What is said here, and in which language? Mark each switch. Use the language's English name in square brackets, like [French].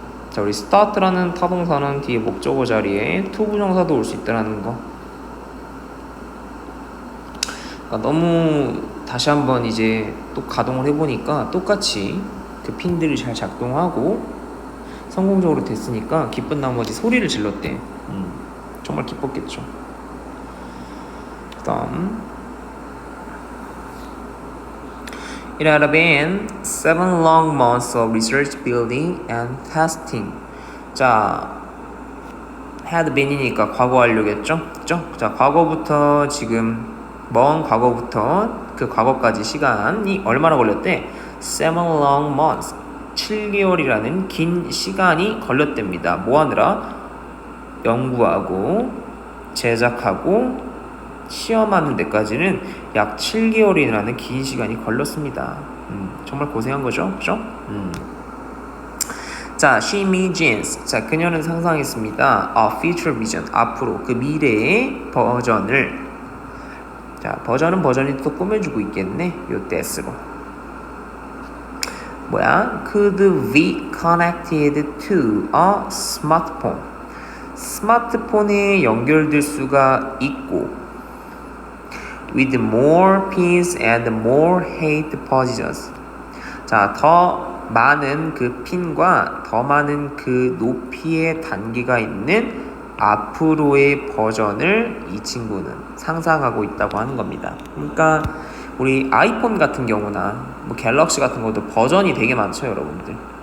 [Korean] 자, 우리 start라는 타동사는 뒤에 목적어 자리에 to 부정사도 올 수 있다는 거. 그러니까 너무 다시 한번 이제 또 가동을 해보니까 똑같이 그 핀들이 잘 작동하고 성공적으로 됐으니까 기쁜 나머지 소리를 질렀대. 정말 기뻤겠죠. 그 다음 [English] It had been 7 long months of research, building, and testing. [Korean] 자, had been이니까 과거 완료겠죠? 그죠? 자, 과거부터 지금 먼 과거부터 그 과거까지 시간이 얼마나 걸렸대? [English] 7 long months. [Korean] 7개월이라는 긴 시간이 걸렸답니다. 뭐 하느라? 연구하고 제작하고 시험하는 데까지는 약 7개월이라는 긴 시간이 걸렸습니다. 정말 고생한 거죠, 그죠? [English] 자, she imagines. [Korean] 자, 그녀는 상상했습니다. [English] A future vision. [Korean] 앞으로 그 미래의 버전을. 자, 버전이 또 꾸며주고 있겠네. 요 데스로. 뭐야? [English] Could be connected to a smartphone. [Korean] 스마트폰에 연결될 수가 있고 [English] with more pins and more height positions. [Korean] 자, 더 많은 그 핀과 더 많은 그 높이의 단계가 있는 앞으로의 버전을 이 친구는 상상하고 있다고 하는 겁니다. 그러니까 우리 아이폰 같은 경우나 뭐 갤럭시 같은 것도 버전이 되게 많죠, 여러분들.